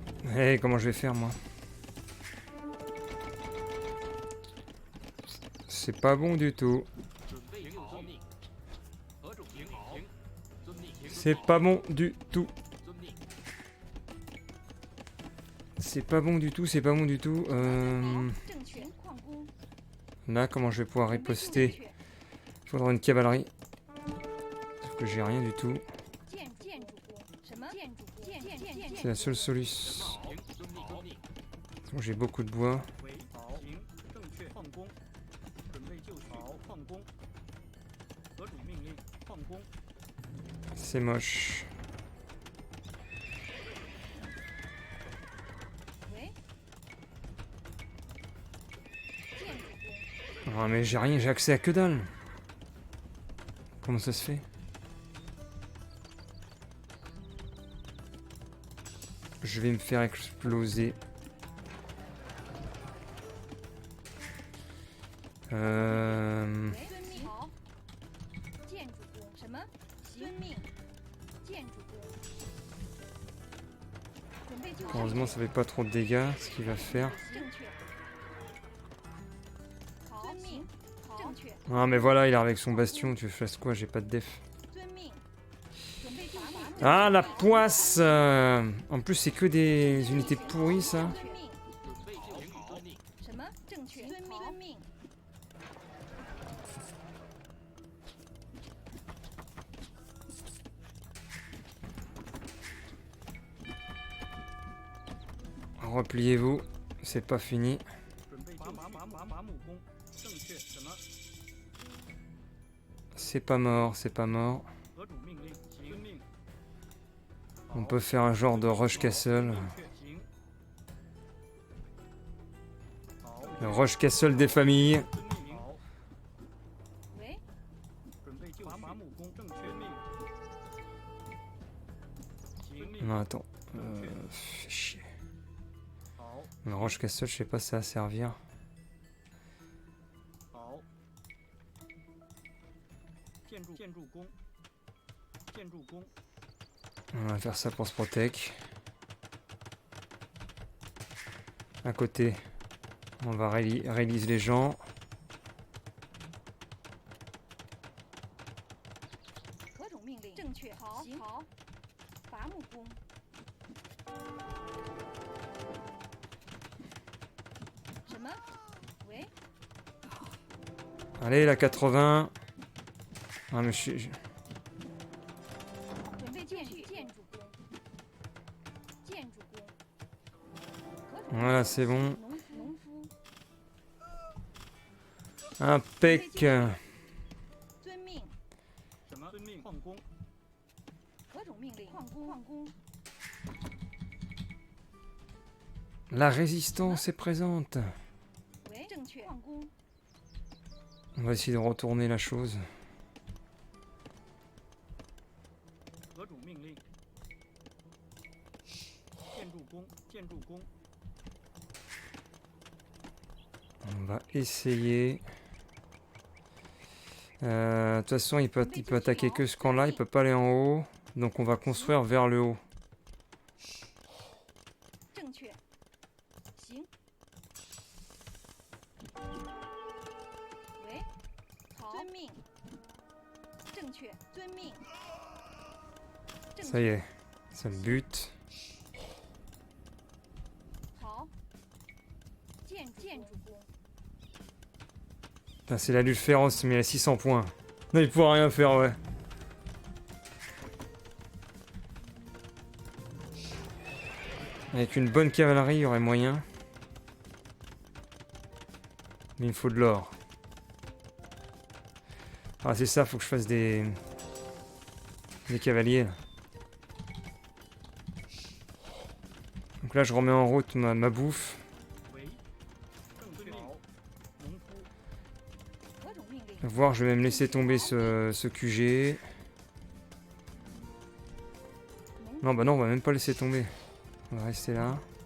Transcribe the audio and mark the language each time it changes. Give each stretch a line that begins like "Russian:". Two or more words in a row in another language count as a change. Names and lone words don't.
French: Eh, comment je vais faire, moi? C'est pas bon du tout.
Chinese: 准备就遵命。何种命令？行，遵命。行，
French: C'est pas bon du tout.
Chinese: 遵命。
French: C'est pas bon du tout, c'est pas bon du tout.
Chinese: 正确，矿工，
French: Là, comment je vais pouvoir
Chinese: 准备就
French: riposter?
Chinese: 绪，
French: Faudra une cavalerie. Sauf que j'ai rien du tout.
Chinese: 建筑工，什么建筑工？建
French: C'est la seule solution.
Chinese: 行，遵命。遵命。
French: Bon, j'ai beaucoup de bois.
Chinese: 为好，行，正确，矿工，准备就绪，好，矿工，何种命令？矿工，
French: C'est moche.
Chinese: 喂，建筑工，
French: Ah, mais j'ai rien, j'ai accès à que dalle. Comment ça se fait? Je vais me faire exploser.
Chinese: 喂，遵命，好，建筑工，什么？遵命，建筑工，准备就绪，
French: Heureusement, ça fait pas trop de dégâts, ce qu'il va faire.
Chinese: 正确，好，遵命，正确，
French: Ah, mais voilà, il est avec son bastion. Tu fasses quoi? J'ai pas de def.
Chinese: 遵命，准备就绪，
French: Ah, la poisse En plus, c'est que des unités pourries, ça.
Chinese: 遵命，准备就绪。遵命。什么？正确，遵命，遵命，
French: Repliez-vous. C'est pas fini.
Chinese: 准备就绪，伐木工，正确，什么？
French: C'est pas mort, c'est pas mort.
Chinese: 何种命令？行，遵命。
French: On peut faire un genre de
English: rush castle.
Chinese: 正确，行。好，
French: Le
English: rush castle
French: des familles.
Chinese: 遵命，好，喂，准备就绪，伐木工，正确命。行，命，
French: Non, attends. Fais chier.
Chinese: 好，
French: Le
English: rush castle,
French: je sais pas si ça va servir.
Chinese: 好。建筑工，建筑工，
French: On va faire ça pour se protect. À côté, on va release les gens.
Chinese: 何种命令？正确，好，行，好，伐木工，什么？喂，
French: Allez, la 80. Ah, mais je...
Chinese: 准备建筑工，建筑工，何种
French: Voilà, c'est bon.
Chinese: 农夫，
French: Impec.
Chinese: 遵命，什么？遵命，矿工，何种命令？矿工，
French: La résistance est présente.
Chinese: 喂，正确，矿工，
French: On va essayer de retourner la chose.
Chinese: 何种命令？建筑工，建筑工，
French: On va essayer. De toute façon, il peut attaquer que ce camp-là, il peut pas aller en haut. Donc on va construire vers le haut.
Chinese: 正确，行。喂，好，遵命，正确，遵命。正
French: Ça y est, c'est le but.
Chinese: 好，建筑工，
French: Putain, c'est la lutte féroce, mais à 600 points. Non, il pourra rien faire, ouais. Avec une bonne cavalerie, il y aurait moyen. Mais il me faut de l'or. Ah, c'est ça, faut que je fasse des cavaliers. Là. Donc là, je remets en route ma bouffe.
Chinese: 为正确，好，农夫，何种命令？
French: Voir, je vais même laisser tomber ce QG. Non, bah non, on va même pas laisser tomber. On va rester là.